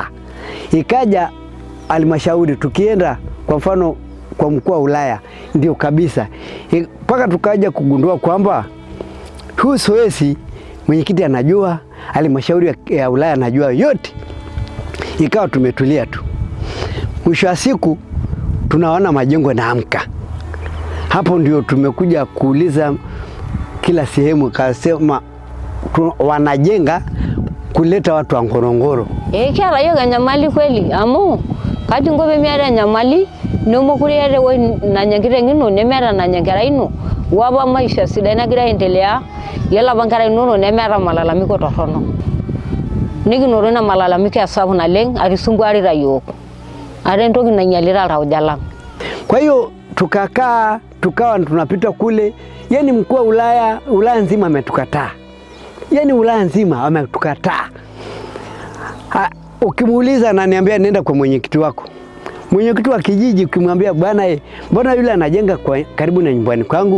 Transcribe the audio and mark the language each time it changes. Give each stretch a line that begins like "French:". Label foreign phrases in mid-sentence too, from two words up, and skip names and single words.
Swahili: Ikaja halmashauri, tukienda kwa mfano kwa mkuu wa Ulaya ndio kabisa, mpaka tukaja kugundua kwamba huu zoezi mwenyekiti anajua, halmashauri ya Ulaya anajua yote. Ikawa tumetulia tu. Mwisho wa siku tunaona majengo yanaamka. Hapo ndio tumekuja kuuliza kila sehemu, kasema wanajenga kuleta watu wa Ngorongoro.
Masai: Kiata yiok enyamali kweli amu kati ngope miata enyamali nemekure iyata ewueji nanya enkiteng ino nemeeta nanya nkera ino, wapa maisha sidai nagira aendelea. Yiolo apa nkera inonok nemeeta malalamiko torrono. Nikinoto ina malalamiko sapuk naleng atisumbuarita yiok. Ate entoki nainyalita iltauja lang.
Swahili: Kwa hiyo tukawa tunapita kule, yani mkuu wa Ulaya nzima ametukataa. Yani Ulaya nzima ametukataa. Ukimuuliza ananiambia nenda kwa mwenyekiti wako. Mwenyekiti wa kijiji ukimwambia bwana mbona yule anajenga karibu na nyumbani kwangu?